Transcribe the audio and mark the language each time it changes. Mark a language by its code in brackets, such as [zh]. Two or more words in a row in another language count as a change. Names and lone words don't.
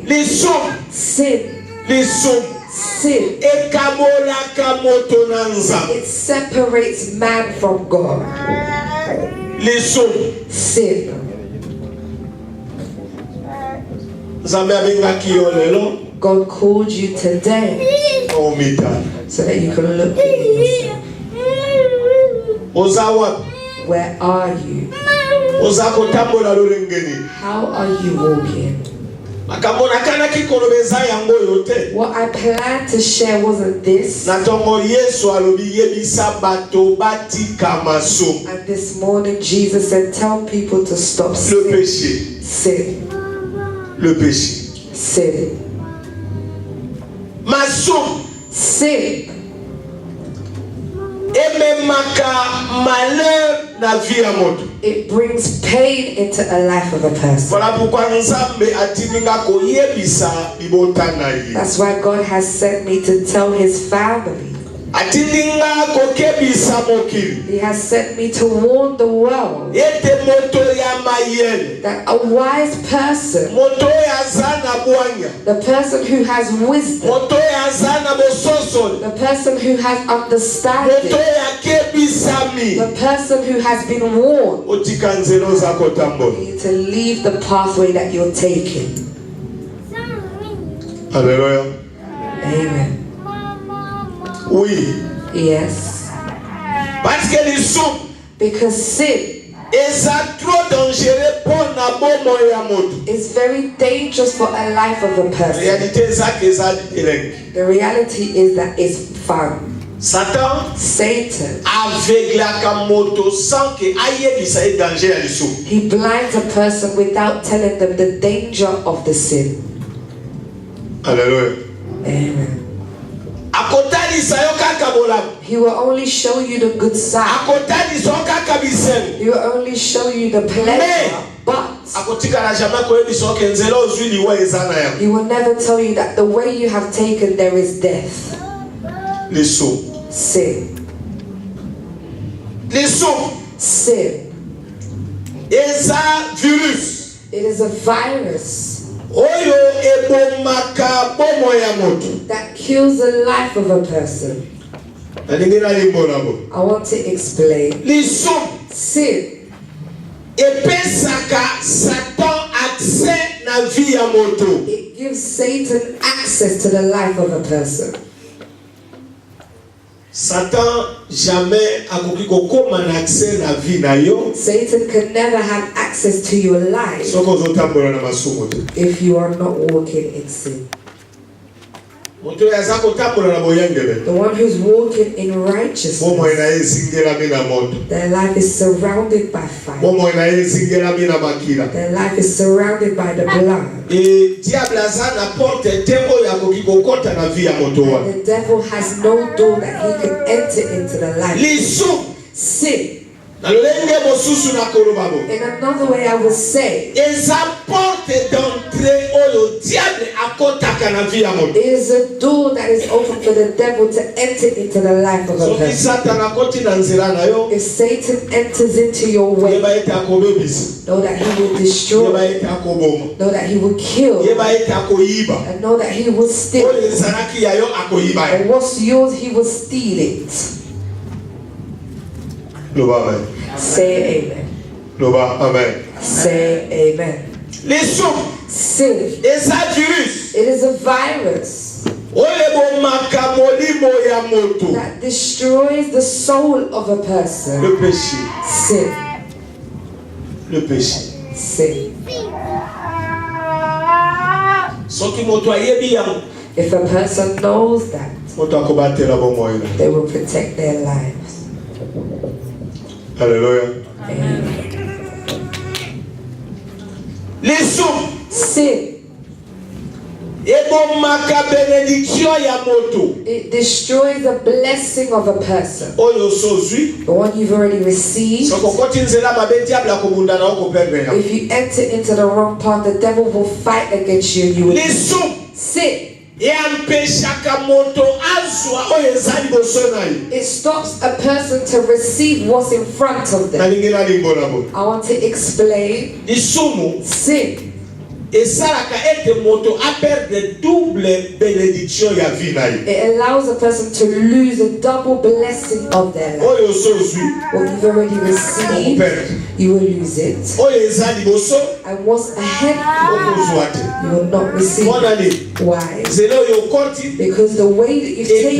[ln] lisumu [en] sin, [ln] ekabolaka moto na nzambe [en] it separates man from God. [ln] lisumu [en] Sin. [ln] nzambe abengaki yo lelo [en] God called you today [ln] omita [en] so that you can look within yourself. [ln] oza wapi [en] Where are you? [ln] oza kotambola lolengeni [en] How are you walking? [ln] makambo nakanaki koloba eza yango oyo te [en] What I planned to share wasn't this. [ln] na ntongo yesu alobi yebisa bato batika masumu [en] And this morning Jesus said, tell people to stop [fr] le [en] sin. [fr] péché [en] Sin. [fr] le péché [en] Sin. [ln] masumu [en] Sin [ln] ememaka malheur na vie ya moto. [en] It brings pain into a life of a person. [fr] Voilà pourquoi [ln] Nzambe atindinga koyebisa libota na ye. [en] That's why God has sent me to tell his family. [ln] Atindinga kokebisa mokili. [en] He has sent me to warn the world [ln] Ete moto ya mayele. [en] that a wise person, [ln] Moto ya zana bwanya. [en] the person who has wisdom, [ln] Moto ya zana bososo. [en] the person who has [ln] Moto [en] understanding, [ln] ya kebisami. [en] the person who has been warned, [ln] Otika nzelo za kotambo. [en] you need to leave the pathway that you're taking. [ln] Hallelujah. [en] Amen. [fr] Oui. [en] Yes. [fr] Parce que les sous [en] Because sin [ln] eza [fr] trop dangereux pour [ln] na bomo ya moto. [en] is very dangerous for a life of a person. [ln] Réalité ezaki eza elenge. [en] The reality is that it's fun. [ln] Satan [en] Satan, [ln] aveuglaka moto [fr] sans que [ln] ayebisa ye danger ya lisumu. [en] he blinds a person without telling them the danger of the sin. [ln] Hallelujah. [en] Amen. [ln] Akotalisa yo kaka bolamu. [en] He will only show you the good side. [ln] Akotalisa yo kaka bisemu. [en] He will only show you the pleasure, but [ln] Akotikala jamais koyebisa yo ke nzela ozwi liwa eza na yango. [en] he will never tell you that the way you have taken there is death. [ln] Lisumu. [en] Sin. [ln] Lisumu [en] Sin. [ln] eza virus. [en] It is a virus [ln] Oyo ebomaka bomo ya moto. [en] that kills the life of a person. [ln] Nalingi nalimbola bo. [en] I want to explain. [ln] Lisumu [en] Sin [ln] epesaka Satan accès na vie ya moto. [en] it gives Satan access to the life of a person. [ln] Satan jamais akoki kokoma na accès na vie na yo [en] Satan can never have access to your life [ln] soko ozotambola na masumu te. [en] if you are not walking in sin. [ln] Moto oyo aza kotambola na boyangele [en] The one who's walking in [ln] bomoi [en] righteousness, [ln] na ye ezingelami na moto. [en] their life is surrounded by fire. [ln] Bomoi na ye ezingelami na makila. [en] Their life is surrounded by the blood. [ln] E diable aza na porte te oyo akoki kokota na vie ya moto wana. [en] The devil has no door that he can enter into the life. [ln] Lisumu [en] Sin. [ln] na lolenge mosusu na koloba bo. [en] In another way, I would say, [ln] Eza [fr] porte d'entrée [ln] oyo diable akotaka na vie ya moto. [en] it is a door that is open for the devil to enter into the life of a [ln] Soki [en] person. [ln] Satan akoti na nzela na yo, [en] If Satan enters into your way, [ln] yeba ete akobebisa. [en] know that he will [ln] Yeba [en] destroy, [ln] ete akoboma. [en] know that he will kill, [ln] Yeba ete akoyiba. [en] and know that he will steal. [ln] Oyo ezalaki ya yo akoyiba. [en] And what's yours, he will steal it. [ln] Loba amen. [en] Say amen. [ln] Loba amen. [en] Say amen. [ln] Lisumu [en] Sin. [ln] eza virus [en] It is a virus [ln] oyo ebomaka molimo ya moto. [en] that destroys the soul of a person. [fr] Le péché. [en] Sin. [fr] Le péché. [en] Sin. [ln] Soki moto ayebi yango, [en] If a person knows that, [ln] moto akobatela bomoi na. [en] they will protect their lives. [ln] Hallelujah. [en] Amen. [ln] Lisumu [en] Sin. [ln] ebomaka benediction ya moto [en] It destroys the blessing of a person. [ln] oyo sozwi. [en] The one you've already received. [ln] Soko koti nzela mabe diable akobunda na oko perdre yango. [en] If you enter into the wrong path, the devil will fight against you and you will [ln] Lisumu [en] sin. [ln] eampeshaka moto azwa oyo eza liboso na ye. [en] It stops a person to receive what's in front of them. [ln] Nalingi nalimbola bo. [en] I want to explain. [ln] Lisumu [en] Sin. [ln] esalaka ete moto aperdre [fr] double benediction [ln] ya vie na ye. [en] It allows a person to lose a double blessing of their life. [ln] Oyo sozwi [en] What you've already received, [ln] okoperdre. [en] you will lose it. [ln] Oyo eza liboso [en] And what's ahead, [ln] okozwa te. [en] you will not receive. [ln] Mona nini? [en] Why? [ln] Nzela oyo okoti [en] Because the way that you've taken,